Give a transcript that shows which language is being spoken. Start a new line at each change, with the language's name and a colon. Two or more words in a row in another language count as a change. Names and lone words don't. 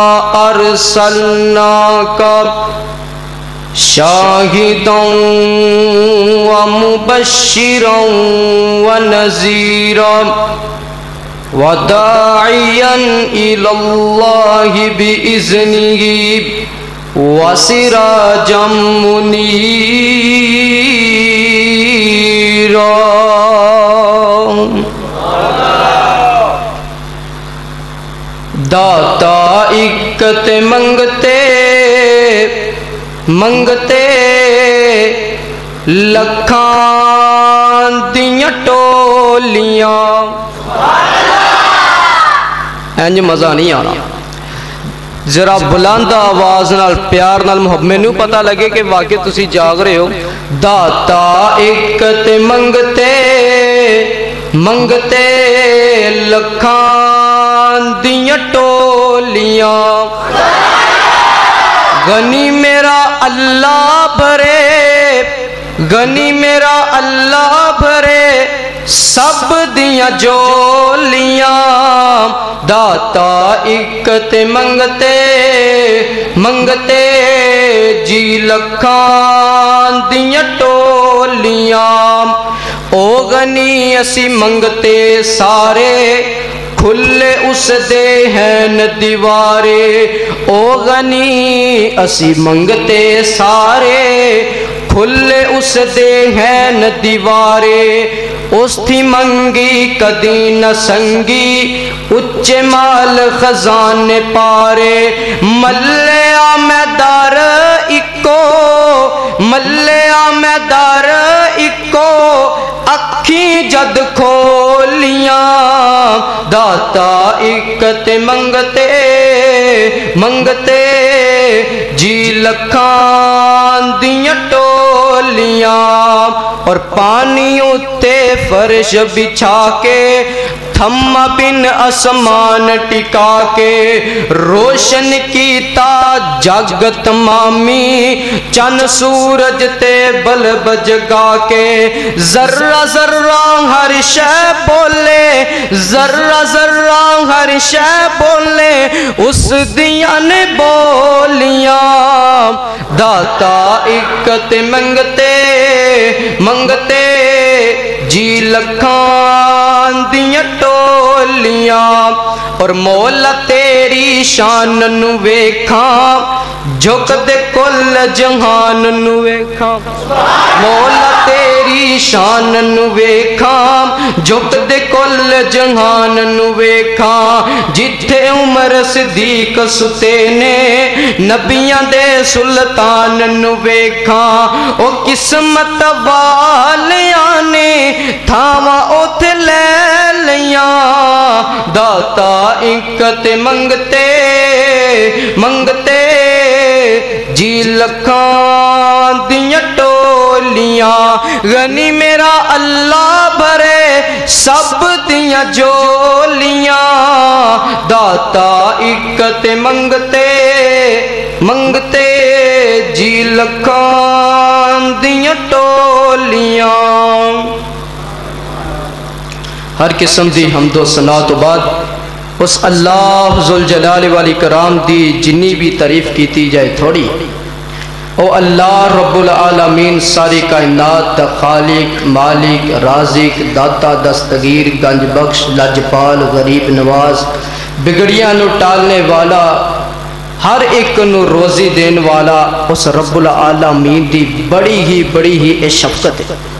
Arabic: أرسلناك شاهدا ومبشرا ونذيرا وداعيا إلى الله بإذنه وسراجا
Punjabi: منيرا داتا اکت منگتے لکھاں دیاں ٹولیاں انج مزہ نہیں آنا ذرا بلند آواز نال پیار نال محبت میں نو پتہ لگے کہ واقعی تسی جاگ رہے ہو داتا اکت منگتے لکھاں دیاں ٹولیاں غنی میرا اللہ بھرے سب دیاں جولیاں داتا اکت منگتے جی لکھاں دیاں ٹولیاں او غنی اسی منگتے سارے کھلے اس دے ہیں دیوارے او غنی اسی منگتے سارے کھلے اس دے ہیں دیوارے اس تھی منگی کدی نہ سنگی اچے مال خزانے پارے ملیا میں دار اکو اکھی جد کھولیاں داتا اکت منگتے جی لکھاں دیاں ٹولیاں اور پانی اتے فرش بچھا کے تھما بن اسمان ٹکا کے روشن کیتا جگ تمامی چن سورج تے بلب جگا کے ذرہ ذرہ ہر شے بولے ذرہ ذرہ ہر شے بولے اس دیاں نے بولیاں داتا اکت منگتے منگتے جی لکھان دیاں ٹولیاں اور مولا تیری شان نو ویکھاں جھک دے کل جہان نو ویکھاں مولا تیری شان نو ویکھاں جھک دے کل جہان نو ویکھاں جتھے عمر صدیق ستے نے نبیاں دے سلطان نو ویکھاں او قسمت والیاں نے تھاواں اوتھے لے لیاں داتا اکت منگتے منگتے جی لکھاں دیاں ٹولیاں غنی میرا اللہ بھرے سب دیاں جولیاں داتا اکت منگتے منگتے جی لکھاں دیاں ٹولیاں۔ ہر قسم دی حمد و ثنا تو بعد اس اللہ
Arabic: ذوالجلال والاکرام
Punjabi: دی جنی بھی تعریف کیتی جائے تھوڑی او
Arabic: اللہ رب العالمین
Punjabi: ساری کائنات دا خالق مالک رازق داتا دستگیر گنج بخش لجپال غریب نواز بگڑیاں نو ٹالنے والا ہر ایک نو روزی دین والا اس
Arabic: رب العالمین
Punjabi: دی بڑی ہی شفقت ہے۔